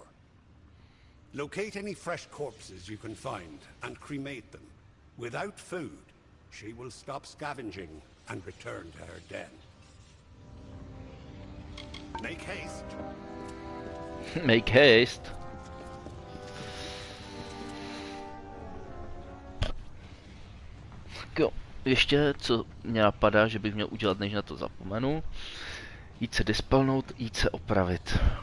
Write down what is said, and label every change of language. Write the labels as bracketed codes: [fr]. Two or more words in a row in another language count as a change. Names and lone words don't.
[en] Locate any fresh corpses you can find, and cremate them. Without food, she will stop scavenging and return to her den. Make haste. Make haste. [cs] Tak jo, ještě co mě napadá, že bych měl udělat, než na to zapomenu. Jít se dispelnout, jít se opravit.